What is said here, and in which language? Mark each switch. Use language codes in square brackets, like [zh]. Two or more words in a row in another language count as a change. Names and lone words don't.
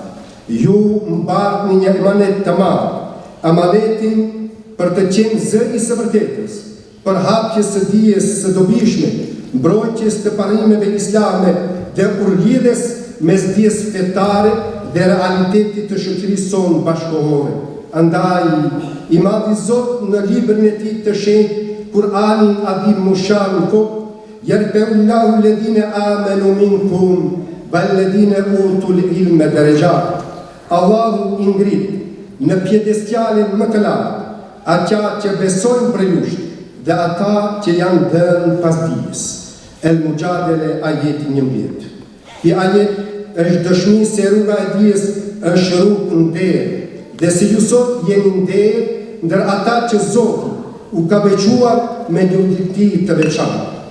[sq] Ju mbartni një emanet të madh, amanetin për të qenë zë i së vërtetës, për hapjes së dijes së dobishme, mbrojtjes të parimeve islame dhe urlidhes mes dijes fetare dhe realitetit të shoqërisë sonë bashkëkohore. Andaj, i madhi Zot në librin e tij të shenjtë, Kur'anin adhim mushan thot: [ar] "يرفع الله الذين آمنوا منكم والذين أوتوا العلم درجات." [sq] Allahu i ngrit në pjedestialin më të lartë ata që besojnë për jush dhe ata që janë dhënë pas dijes. El Mujadele ajeti 11. Ky ajet është dëshmi se rruga e dijes është rrugë nder, dhe se ju sot jeni nder ndër ata që Zoti u ka veçuar me një udhëtim të veçantë.